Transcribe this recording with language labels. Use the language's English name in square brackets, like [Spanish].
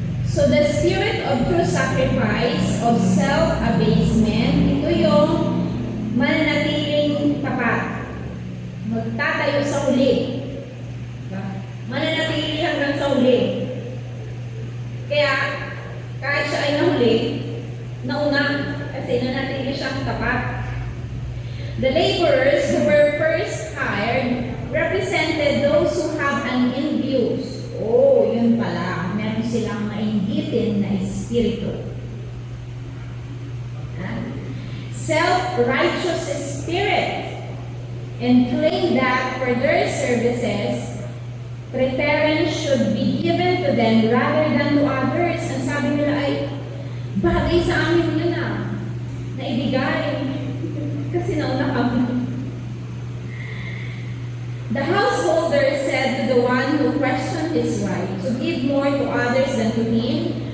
[English] So the spirit of true sacrifice, of self-abasement, [Filipino] ito yung mananatiling tapat. Magtatayo sa huli. Mananatili hanggang sa huli. Kaya, kahit siya ay nahuli, nauna, kasi nanatili siyang tapat. [English] The laborers who were first hired represented those who have an envious. [Filipino] Oh, yun pala. Meron silang mainggitin na espiritu. [English] Self-righteous spirit, and claim that for their services, preference should be given to them rather than to others. [Filipino] Ang sabi nila ay, bagay sa amin yun na ibigay. Kasi nauna kami. [English] The householder said to the one who questioned his right to give more to others than to him.